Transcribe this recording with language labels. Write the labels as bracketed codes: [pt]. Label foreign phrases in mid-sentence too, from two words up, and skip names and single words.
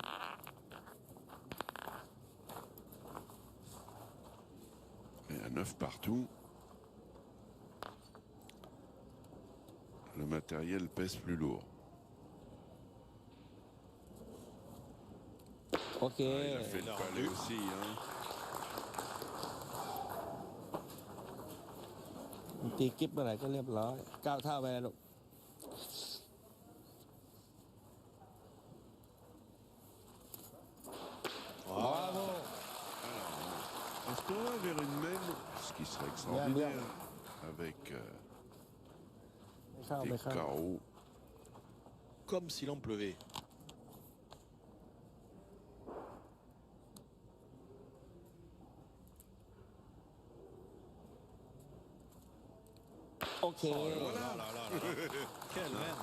[fr] Et à 9 partout. Le matériel pèse plus lourd. [th] โอเค [fr] Il a fait le palais aussi. Hein. [th] ตีกิฟต์เมื่อไหร่ก็เรียบร้อยก้าวเท่าไปแล้วลูก [fr] Voilà. Est-ce qu'on va vers une même, ce qui serait extraordinaire, avec [th] ไม่เข้า [fr] des [th] ไม่เข้า [fr] carreaux. Comme s'il en pleuvait. [th] โอเค [fr] Quel même.